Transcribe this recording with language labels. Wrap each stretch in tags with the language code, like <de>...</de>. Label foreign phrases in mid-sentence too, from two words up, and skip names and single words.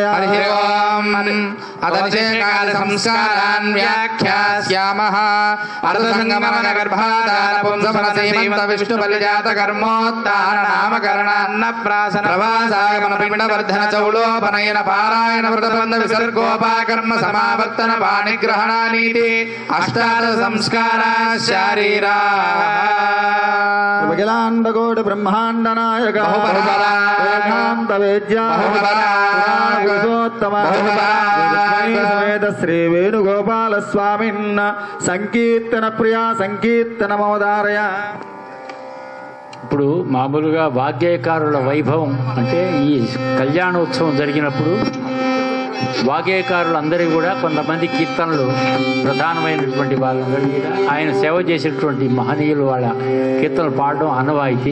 <sa>हरिः ओम् अदनिषेकाल संस्कारान् व्याख्यास्यामः अर्धसङ्गमनगर्भाधारपुंसफलसीमन्त विष्णुबलिजातकर्मोत्तारणनामकरणान्नप्राशन प्रवासागमनपिण्डवर्धन चौलोपनयन पारायण व्रतबन्ध विसर्गोपाकर्म समावर्तन वाणिग्रहणानीति अष्टादश संस्कारा शारीरा सर्वकिलाण्डकोटि ब्रह्माण्ड नायक पुरुषोत्तम समेत श्री वेणुगोपाल स्वामिन् సంకీర్తన ప్రియా సంకీర్తనమవదారయ.</sa> <te>ఇప్పుడు మామూలుగా వాగ్గేయకారుల వైభవం అంటే ఈ కళ్యాణోత్సవం జరిగినప్పుడు వాగ్గేయకారులందరికీ కూడా కొంతమంది కీర్తనలు ప్రధానమైనటువంటి వాళ్ళందరికీ కూడా ఆయన సేవ చేసేటువంటి మహనీయులు వాళ్ళ కీర్తనలు పాడడం ఆనవాయితీ.</te>